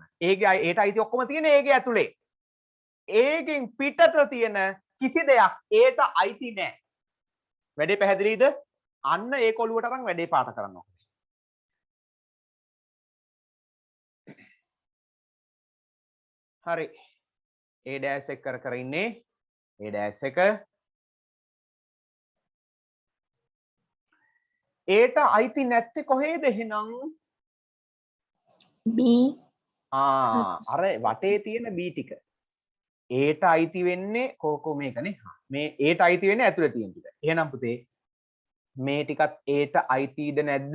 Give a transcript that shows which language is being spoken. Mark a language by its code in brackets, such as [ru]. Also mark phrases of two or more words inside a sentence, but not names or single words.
[si] ඒට අයිති ඔක්කොම තියෙන ඒගේ ඇතුලේ. ඒකෙන් පිටත තියෙන කිසි දෙයක් ඒට අයිති නැහැ. වැඩේ පැහැදිලිද? අන්න ඒ කොළුවට අරන් වැඩේ පාට කරන්න ඕනේ. හරි. A dash එක කර ඉන්නේ. A dash එක ඒට අයිති නැත්තේ කොහේද එහෙනම්? B. අර වටේ තියෙන B ටික. ඒට අයිති වෙන්නේ කෝකෝ මේකනේ. මේ ඒට අයිති වෙන්නේ ඇතුලේ තියෙන ටික. එහෙනම් පුතේ මේ ටිකත් ඒට අයිතිද නැද්ද?